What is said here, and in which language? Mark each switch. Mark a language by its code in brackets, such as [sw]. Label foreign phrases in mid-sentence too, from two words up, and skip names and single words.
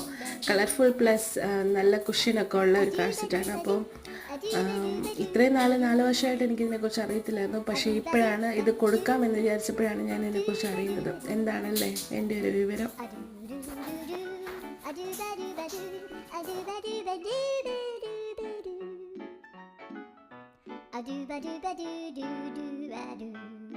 [en] colorful plus [ml] നല്ല കുഷ്യനൊക്കെ ഉള്ള ഒരു കാസറ്റാണ്. അപ്പോൾ ഇത്രയും 4 വർഷമായിട്ട് എനിക്കിതിനെക്കുറിച്ച് അറിയത്തില്ലായിരുന്നു. പക്ഷേ ഇപ്പോഴാണ് ഇത് കൊടുക്കാമെന്ന് വിചാരിച്ചപ്പോഴാണ് ഞാൻ ഇതിനെക്കുറിച്ച് അറിയുന്നത്. എന്താണല്ലേ എൻ്റെ ഒരു വിവരം. A do ba do ba do do do ba do.